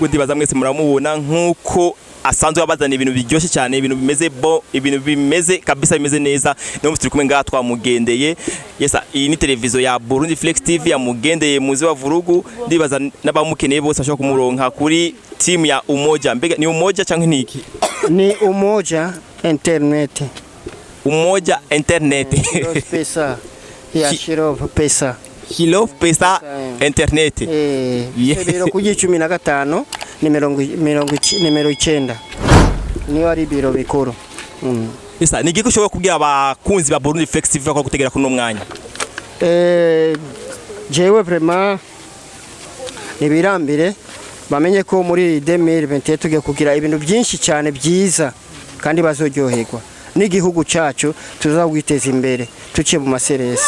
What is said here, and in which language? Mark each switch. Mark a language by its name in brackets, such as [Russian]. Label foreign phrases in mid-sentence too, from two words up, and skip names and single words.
[Rundi] Ndibaza mwese muramubona nkuko asanzwe abazana ibintu biryoshye cyane, ibintu bimeze kabisa, bimeze neza. Niyo musuri kumwe ngaha twamugendeye. Yesa iyi ni televiziyo ya Burundi Flex TV yamugendeye muzi wa Vurugu. Ndibaza n'abamukeneye bose bashobora kumuronka kuri team ya Umoja. Mbega ni Umoja cyangwa niki? Ni Umoja Internet. Umoja Internet. Pesa. Ya Shirov Pesa. Shirov Pesa Internet. Biro kuji 15 nimero 9 niyo ari biro bikuru. Esa nigiko ushobora kubwira abakunzi ba Burundi Flex TV ko gutegera kuno mwanya? Jewe vraiment nibirambire bamenye ko muri 2021 tugiye kugira ibintu byinshi cyane byiza kandi bazoryoherwa n'igihugu cyacu, tuzagwiteza imbere tuciye mu maseresi.